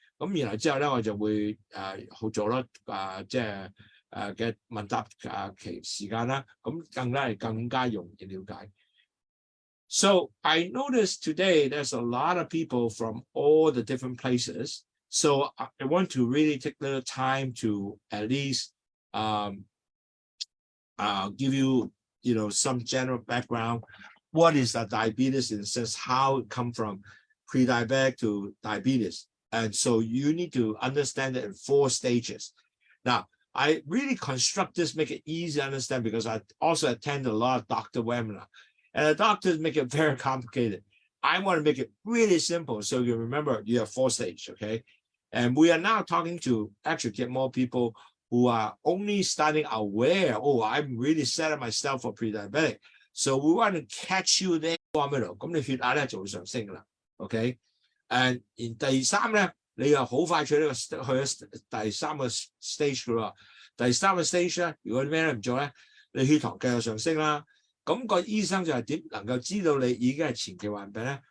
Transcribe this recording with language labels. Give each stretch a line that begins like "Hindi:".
Cantonese: 咁然後之後咧，我就會好做咯嘅問答期時間啦，咁更加容易了解。
English: So I noticed today there's a lot of people from all the different places. So I want to really take a little time to at least give you, some general background. What is the diabetes in a sense, how it come from pre-diabetic to diabetes. And so you need to understand it in 4 stages. Now, I really construct this, make it easy to understand, because I also attend a lot of doctor webinar. And the doctors make it very complicated. I want to make it really simple so you remember you have 4 stages, okay? And we are now talking to actually get more people who are only starting aware, I'm really setting myself for pre-diabetic. So we want to catch you there.
Cantonese: 咁你血壓咧就會上升㗎啦 ，OK？ And 第3咧，你又好快去咗第3個 stage 㗎啦。第3個 stage 咧，如果你咩都唔做咧，你血糖繼續上升啦。咁個醫生就係點能夠知道你已經係前期患病咧？